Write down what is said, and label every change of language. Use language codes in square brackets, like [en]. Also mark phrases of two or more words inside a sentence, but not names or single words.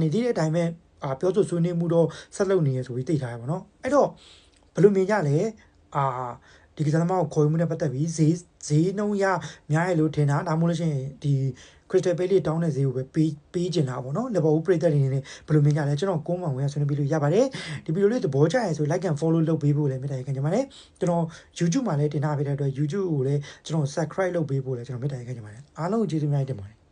[my] နေသေးတဲ့အတိုင်းပဲပြောဆိုဆွေးနွေးမှုတော့ဆက်လုပ်နေရဆိုပြီးသိထားရပါတော့အဲ့တော့ဘယ်လိုမြင်ကြလဲဒီကစားသမားကိုခေါ်မှုနဲ့ပတ်သက်ပြီးဈေးနှုန်းရများရလို့ထင်တာဒါမှမဟုတ်လို့ရှိရင်ဒီ Crystal Palace တောင်းတဲ့ဈေးကိုပဲပေးကျင်တာပေါ့နော်လီဗာပူးပရိသတ်တွေနဲ့ဘယ်လိုမြင်ကြလဲကျွန်တော်9မှဝင်ဆွေးနွေးပြီးလို့ရပါတယ်ဒီဗီဒီယိုလေးသဘောကျရင်ဆို [en] like and follow [my] လုပ်ပေးဖို့လည်းမေတ္တာရပ်ခံချင်ပါတယ်ကျွန်တော် YouTube မှာလည်းတင်ထားပေးတဲ့အတွက် YouTube ကိုလည်းကျွန်တော် subscribe လုပ်ပေးဖို့လည်းကျွန်တော်မေတ္တာရပ်ခံချင်ပါတယ်အားလုံးကျေးဇူးများတင်ပါတယ်